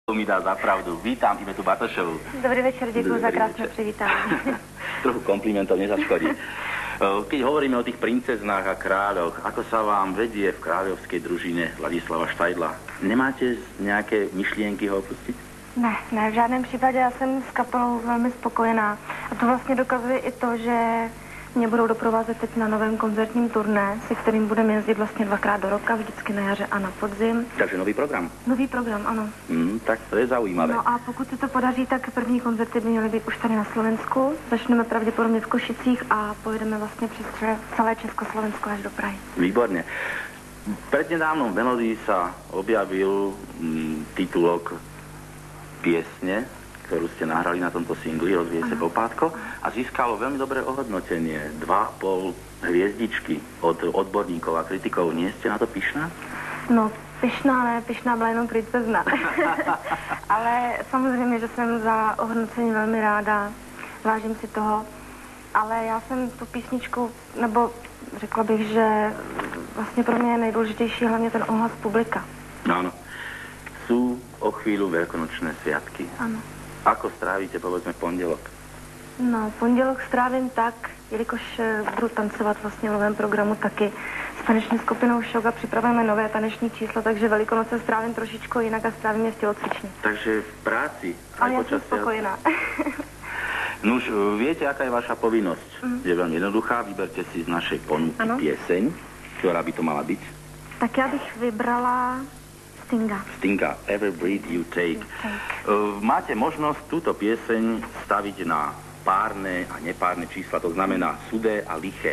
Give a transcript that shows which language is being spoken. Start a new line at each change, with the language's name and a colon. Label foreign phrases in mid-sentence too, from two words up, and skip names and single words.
Slovak: mi dá za pravdu. Vítam Ivetu Bartošovú.
Czech: Dobrý večer, děkuji za krásne privítanie.
Slovak: Trochu komplimentov nezaškodí. Keď hovoríme o tých princeznách a kráľoch, ako sa vám vedie v kráľovskej družine Ladislava Štajdla? Nemáte nejaké myšlienky ho opustiť?
Czech: Ne, v žádném případě, já jsem s kapelou velmi spokojená. A to vlastně dokazuje i to, že mě budou doprovázet teď na novém koncertním turné, se kterým budeme jezdit vlastně 2krát do roka, vždycky na jaře a na podzim. Takže nový program? Nový program, ano.
Slovak: Tak to je zaujímavé.
Czech: No a pokud se to podaří, tak první koncerty by měly být už tady na Slovensku. Začneme pravděpodobně v Košicích a pojedeme vlastně přes celé Československo až do Prahy.
Slovak: Výborne. Prednedávnom v Melodii sa objavil titulok piesne, ktorú ste nahrali na tomto singli Rozvíje se popátko a získalo veľmi dobré ohodnotenie. 2,5 hviezdičky od odborníkov a kritikov. Nie ste na to pyšná?
Czech: No, pyšná ne, pyšná byla jenom princezna. Ale samozřejmě, že jsem za ohodnocení velmi ráda, vážím si toho. Ale já jsem tu písničku, nebo řekla bych, že vlastně pro mě je nejdůležitější hlavně ten ohlas publika.
Slovak: Áno. Sú o chvíľu veľkonočné sviatky.
Czech: Ano.
Slovak: Ako strávite, povedzme, pondelok?
Czech: No, pondělok strávím tak, jelikož budu tancovat vlastně v novém programu taky s taneční skupinou Šok a připravujeme nové taneční číslo, takže Velikonoce strávím trošičku jinak a strávím je v tělocvični.
Slovak: Takže v práci?
Czech: Ale já jsem spokojená.
Slovak: Nuž, viete, aká je vaša povinnosť? Je veľmi jednoduchá, vyberte si z našej ponuky pieseň, ktorá by to mala byť.
Czech: Tak já bych vybrala Stinga, Every Breath You Take.
Slovak: Máte možnosť túto pieseň staviť na párne a nepárne čísla, to znamená sudé a liché.